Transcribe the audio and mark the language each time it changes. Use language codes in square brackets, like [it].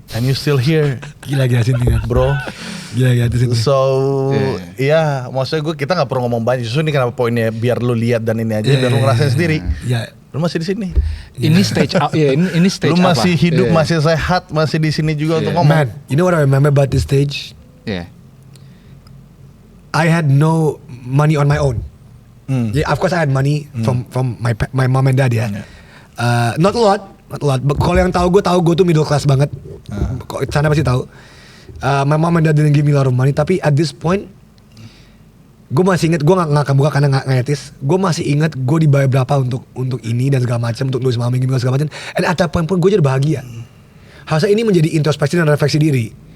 [en] And you still here, [id] Gila Sinting kan. [en] bro. [id] Gila Sinting. [en] So, [id] iya, maksudnya kita nggak perlu ngomong banyak. Justru ini kenapa poinnya biar lu lihat dan ini aja, biar lu ngerasain sendiri. Iya. Lu masih di sini. Ini stage ini stage Lu masih apa? hidup, Iya. masih sehat, masih di sini juga untuk ngomong. [en] Man, you know what I remember about this stage? [id] Iya. [en] I had no money on my own. Yeah, of course I had money from my mom and dad ya. Not a lot. But [id] kalau yang tahu gue tuh middle class banget. Sana pasti tahu. [en] My mom and dad didn't give me a lot of money. [id] Tapi [en] at this point, [id] gue masih inget, gue nggak akan buka karena nggak etis. Gue masih inget gue dibayar berapa untuk ini dan segala macam, untuk nulis mami gini segala macam. [en] And at that point [id] pun gue jadi bahagia. Harusnya ini menjadi introspeksi dan refleksi diri.